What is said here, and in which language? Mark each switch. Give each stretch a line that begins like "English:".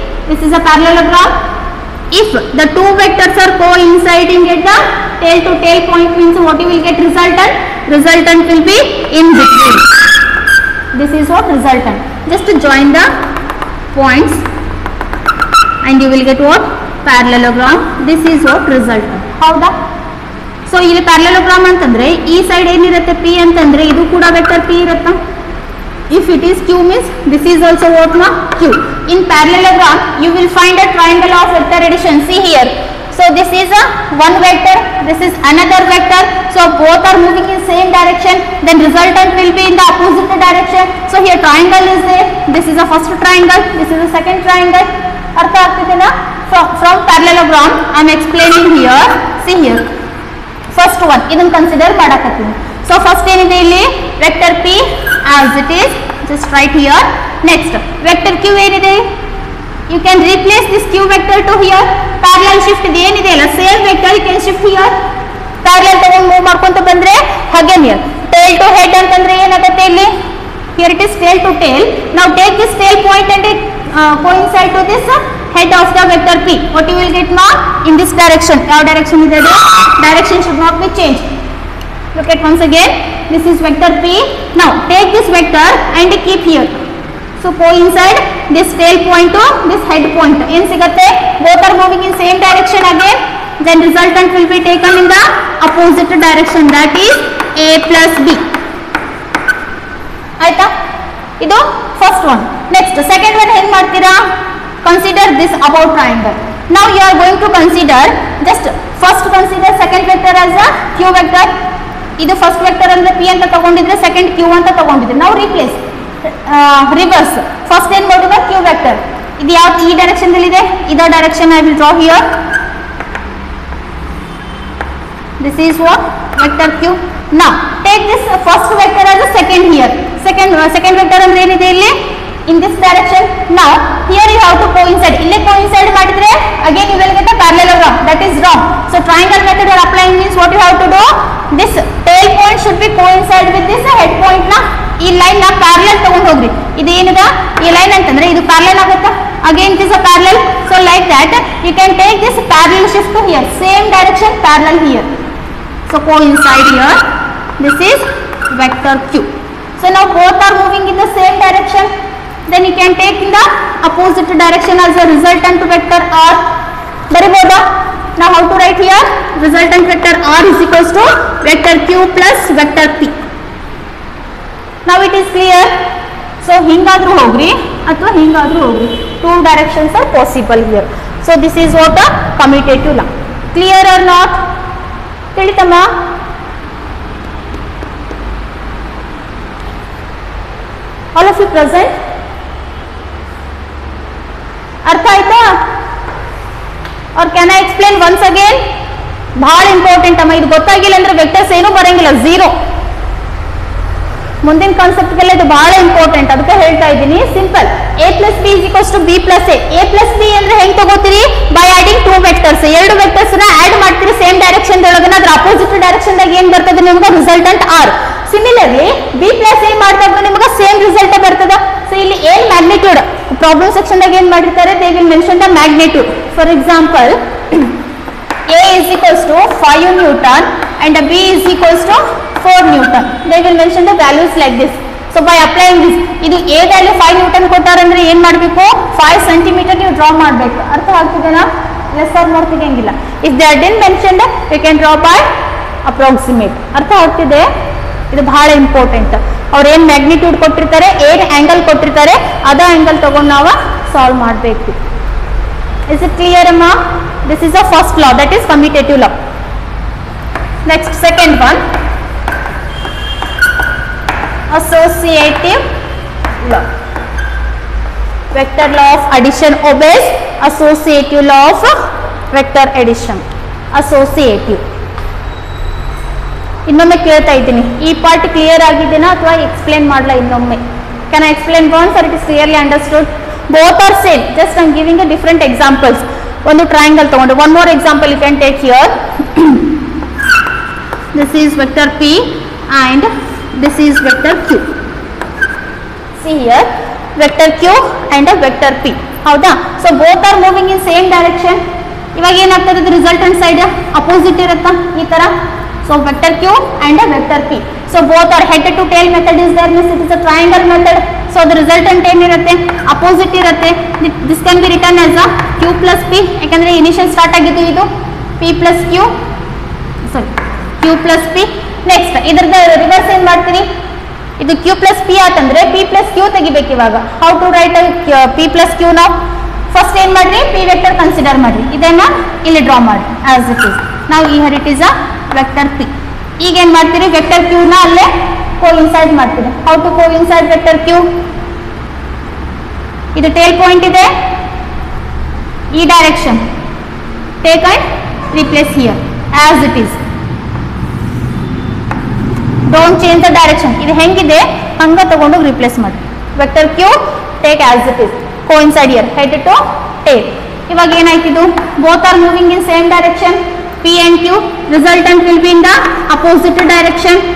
English: This is a parallelogram. If the two vectors are coinciding at the tail to tail point means what you will get? Resultant. Resultant will be in between. This is what? Resultant. Just to join the points and you will get what? Parallelogram. This is what? Resultant.
Kannada: ಹೌದಾ? So ಇಲ್ಲಿ parallelogram ಅಂತಂದ್ರೆ ಈ side ಏನಿರುತ್ತೆ? P ಅಂತಂದ್ರೆ ಇದು ಕೂಡ vector P ಇರುತ್ತಾ?
English: If it is Q means this is also what na? Q. In parallelogram you will find a triangle of vector addition. See here. So this is a one vector, this is another vector. So both are moving in same direction. Then resultant will be in the opposite direction. So here triangle is there. This is the first triangle. This is the second triangle.
Kannada: ಅರ್ಥ ಆಗ್ತಿದೆ ನಾ?
English: From parallelogram I am explaining here. See here.
Kannada: First one ಇದನ್ನು consider ಮಾಡಕತ್ತೀನಿ.
English: So first
Kannada: ಏನಿದೆ ಇಲ್ಲಿ?
English: Vector P as it is. Just write here. Next vector Q
Kannada: ಏನಿದೆ?
English: You can replace this Q vector to here. Parallel shift ಇದು ಏನಿದೆ ಅಲ್ಲ same vector you can shift here.
Kannada: Parallel ತಗೊಂಡು move ಮಾಡ್ಕೊಂತ ಬಂದ್ರೆ ಹಾಗೆ here.
English: Tail to head
Kannada: ಅಂತಂದ್ರೆ ಏನಾಗುತ್ತೆ ಇಲ್ಲಿ?
English: Here it is tail to tail. Now take this tail point and coincide to this head of the vector P. What you will get now? In this direction.
Kannada: ಯಾವ direction ಇದೆ ಅದು?
English: Direction should not be changed. Look at once again. This is vector P. Now take this vector and keep here. So coincide this tail point to this head point.
Kannada: ಏನು ಸಿಗುತ್ತೆ?
English: both are moving in same direction again, then resultant will be taken in the opposite direction, that is a plus b.
Kannada: ಆಯ್ತಾ? ಇದು first one. Next second one ಹೆಂಗ್ ಮಾಡ್ತೀರಾ?
English: Consider this about triangle. now you are going to consider, just first consider second vector as a q vector.
Kannada: ಇದು first vector ಅಂದ್ರೆ p ಅಂತ ತಗೊಂಡಿದ್ರೆ second q ಅಂತ ತಗೊಂಡಿದ್ರೆ ನಾವು replace reverse. First ಏನ್ ಮಾಡೋಣ? q vector. ಇದು ಯಾವ ಈ ಡೈರೆಕ್ಷನ್ ಅಲ್ಲಿ ಇದೆ?
English: ಇದರ direction I will draw here. this is what? vector q. now take this first vector as a second here.
Kannada: second vector ಅಂದ್ರೆ ಏನಿದೆ ಇಲ್ಲಿ?
English: in this direction. now here you have to coincide.
Kannada: ಇಲ್ಲಿ coincide ಮಾಡಿದ್ರೆ
English: again you will get a parallelogram, that is wrong. so triangle method you are applying means what you have to do, this tail point should be coincide with this head point na.
Kannada: ಈ line ನ parallel ತಗೊಂಡು ಹೋಗ್ರಿ. ಇದು ಏನಿದೆ ಈ line ಅಂತಂದ್ರೆ ಇದು parallel ಆಗುತ್ತಾ?
English: again it is a parallel, so like that you can take this parallel shift to here, same direction parallel here, so coincide here. this is vector q. so now both are moving in the same direction, then you can take in the opposite direction as a resultant vector r.
Kannada: ಬರಿಬೋದಾ?
English: now how to write here? resultant vector r is equals to vector q plus vector p. now it is clear. so
Kannada: ಹಿಂಗಾದ್ರೂ ಹೋಗ್ರಿ ಅಥವಾ ಹಿಂಗಾದ್ರೂ ಹೋಗ್ರಿ,
English: two directions are possible here. so this is what a commutative law. clear or not?
Kannada: ತಿಳಿತಮ್ಮ?
English: all of you present?
Kannada: ಅರ್ಥ ಆಯ್ತಾ?
English: or can I explain once again?
Kannada: ಬಹಳ important ಅಮ್ಮ, ಇದು ಗೊತ್ತಾಗಿಲ್ಲ ಅಂದ್ರೆ ವೆಕ್ಟರ್ಸ್ ಏನೂ ಬರಂಗಿಲ್ಲ, ಝೀರೋ. ಮುಂದಿನ ಕಾನ್ಸೆಪ್ಟ್ಗೆಲ್ಲ ಇದು ಬಹಳ ಇಂಪಾರ್ಟೆಂಟ್, ಅದಕ್ಕೆ ಹೇಳ್ತಾ ಇದ್ದೀನಿ. Simple,
English: a plus b is equals to b plus a.
Kannada: a plus b ಅಂದ್ರೆ ಹೆಂಗ್ ತಗೋತೀರಿ?
English: By adding two vectors.
Kannada: ಎರಡು ವೆಕ್ಟರ್ಸ್ ನ ಆಡ್ ಮಾಡ್ತೀರಿ ಸೇಮ್ ಡೈರೆಕ್ಷನ್ ಒಳಗನ, ಅದ್ರ ಅಪೋಸಿಟ್ ಡೈರೆಕ್ಷನ್ ದಾಗ ಏನ್ ಬರ್ತದೆ ನಿಮ್ಗೆ? Resultant R. Similarly b plus a ಮಾಡಿದಾಗ ನಿಮ್ಗೆ ಸೇಮ್ ರಿಸಲ್ಟ್ ಬರ್ತದ. ಸೊ ಇಲ್ಲಿ ಏನ್ ಮ್ಯಾಗ್ನಿಟ್ಯೂಡ್ ಪ್ರಾಬ್ಲಮ್ ಸೆಕ್ಷನ್ ದಾಗ ಏನ್ ಮಾಡಿರ್ತಾರೆ?
English: They will mention the magnitude. For example, a is equals to 5 Newton and b is equals to 4 Newton. They will mention the values like this. So by applying this,
Kannada: ಇದು a value 5 Newton ಕೊಟ್ಟಾರಂದ್ರೆ ಏನ್ ಮಾಡಬೇಕು? 5 centimeter ನೀವು draw ಮಾಡಬೇಕು. ಅರ್ಥ ಆಗ್ತಿದೆನಾ? Less R more ತೆಗೆಂಗಿಲ್ಲ.
English: if they are didn't mentioned, you can draw by approximate.
Kannada: ಅರ್ಥ ಆಗ್ತಿದೆ? ಇದು ಬಹಳ ಇಂಪಾರ್ಟೆಂಟ್. ಅವ್ರು ಏನ್ ಮ್ಯಾಗ್ನಿಟ್ಯೂಡ್ ಕೊಟ್ಟಿರ್ತಾರೆ, ಏನ್ ಆಂಗಲ್ ಕೊಟ್ಟಿರ್ತಾರೆ, ಅದ ಆಂಗಲ್ ತಗೊಂಡು ನಾವು ಸಾಲ್ವ್ ಮಾಡಬೇಕು.
English: is it clear amma? this is the first law, that is commutative law. next, second one, associative law. vector law of addition obeys associative law of vector addition.
Kannada: associative ಇನ್ನೊಮ್ಮೆ ಕೇಳ್ತಾ ಇದ್ದೀನಿ, ಈ part clear ಆಗಿದೆನಾ ಅಥವಾ explain ಮಾಡಲ್ಲ ಇನ್ನೊಮ್ಮೆ?
English: Can I explain once or it is clearly understood? both are same, just I am giving a different examples.
Kannada: ಒಂದು triangle ತಗೊಂಡು
English: one more example you can take here. this is vector p and this is vector q. see here, vector q and a vector p.
Kannada: ಹೌದಾ?
English: so both are moving in same direction.
Kannada: ಇವಾಗ ಏನಾಗ್ತದೆ? Resultant side opposite ಇರುತ್ತಾ ಈ ತರ?
English: so vector q and a vector p. so both are head to tail method is there, means it is a triangle method. so the resultant
Kannada: ಏನಿರುತ್ತೆ? Opposite ಇರುತ್ತೆ.
English: this can be written as a q plus p,
Kannada: ಯಾಕಂದ್ರೆ initial start ಆಗಿದ್ದು ಇದು
English: p plus q, sorry q plus p.
Kannada: Next ಇದರದ reverse ಏನ್ ಮಾಡ್ತೀರಿ? ಇದು q plus p ಆತಂದ್ರೆ p plus q ತೆಗಿಬೇಕು.
English: ಇವಾಗ how to write p plus q now?
Kannada: First ಏನ್ ಮಾಡ್ರಿ? p ವೆಕ್ಟರ್ ಕನ್ಸಿಡರ್ ಮಾಡ್ರಿ, ಇದನ್ನ ಇಲ್ಲಿ ಡ್ರಾ ಮಾಡಿ as it is.
English: now here it is a vector p.
Kannada: ಈಗ ಏನ್ ಮಾಡ್ತೀರಿ? ವೆಕ್ಟರ್ q ನ ಅಲ್ಲೇ ಕೋಇನ್ಸೈಡ್ ಮಾಡ್ತೀರಿ.
English: how to coincide vector q? ಇದು tail point ಇದೆ, ಈ direction take and replace here as it is. don't change the direction.
Kannada: ಇದು ಹೆಂಗಿದೆ ಹಂಗ ತಗೊಂಡು ರಿಪ್ಲೇಸ್ ಮಾಡಿ.
English: vector q take as it is, coincide here, head to tail.
Kannada: ಇವಾಗ ಏನಾಯ್ತಿದು?
English: both are moving in same direction, p and q. resultant will be in the opposite direction.